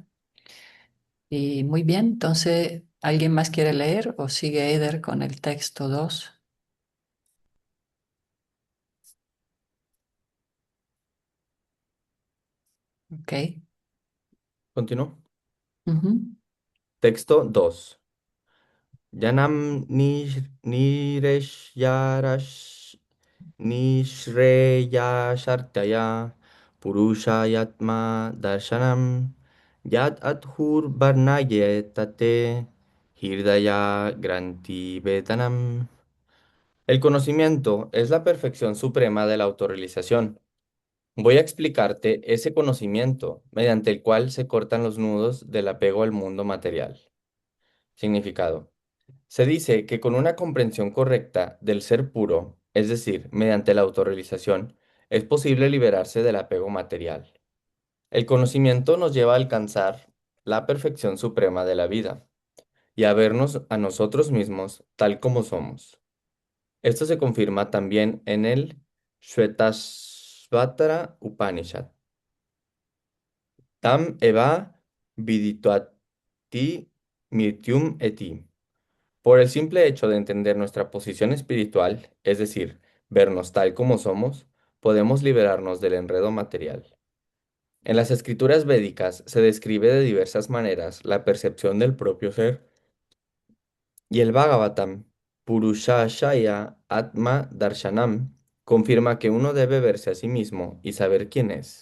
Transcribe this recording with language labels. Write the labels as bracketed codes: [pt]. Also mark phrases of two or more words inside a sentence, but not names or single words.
[es] Y muy bien, entonces, ¿alguien más quiere leer o sigue Eder con el texto 2? Ok. Continúo. Ujú. Texto 2. [sa] Yanam niresharash nishreyashartaya purushayatma darshanam yad adhur varnayetate hirdaya granti vedanam. [es] El conocimiento es la perfección suprema de la autorrealización. Voy a explicarte ese conocimiento mediante el cual se cortan los nudos del apego al mundo material. Significado. Se dice que con una comprensión correcta del ser puro, es decir, mediante la autorrealización, es posible liberarse del apego material. El conocimiento nos lleva a alcanzar la perfección suprema de la vida y a vernos a nosotros mismos tal como somos. Esto se confirma también en el Shvetashvatara Upanishad. [sa] Tam eva vidituati mrityum eti. [es] Por el simple hecho de entender nuestra posición espiritual, es decir, vernos tal como somos, podemos liberarnos del enredo material. En las escrituras védicas se describe de diversas maneras la percepción del propio ser, y el Bhagavatam, [sa] Purushashaya Atma Darshanam, [es] confirma que uno debe verse a sí mismo y saber quién es.